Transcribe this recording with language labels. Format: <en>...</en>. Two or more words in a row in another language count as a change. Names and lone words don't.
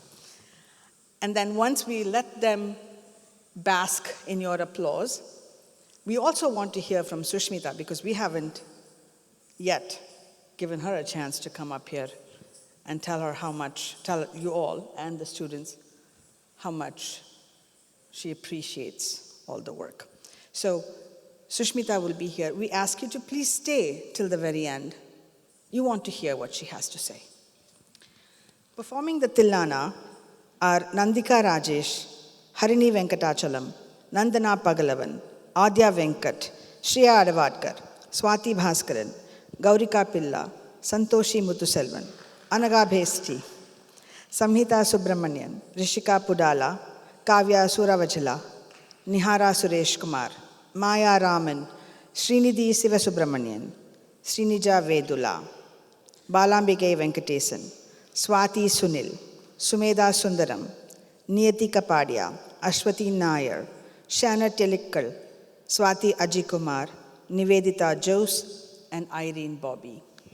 <en>And then once we let them bask in your applause, we also want to hear from Sushmita, because we haven't yet given her a chance to come up here and tell you all and the students how much she appreciates all the work. So Sushmita will be here. We ask you to please stay till the very end. You want to hear what she has to say. Performing the Tillana are Nandika Rajesh, Harini Venkatachalam, Nandana Pagalavan, Adya Venkat, Shreya Adavadkar, Swati Bhaskaran, Gaurika Pilla, Santoshi Muthuselvan, Anaga Bhesti, Samhita Subramanian, Rishika Pudala, Kavya Suravachala, Nihara Suresh Kumar, Maya Raman, Srinidhi Sivasubramanian, Srinija Vedula, Balambike Venkatesan, Swati Sunil, Sumedha Sundaram, Niyati Kapadia, Ashwati Nair, Shana Telikkal, Swati Ajikumar, Nivedita Jose, and Irene Bobby.</en>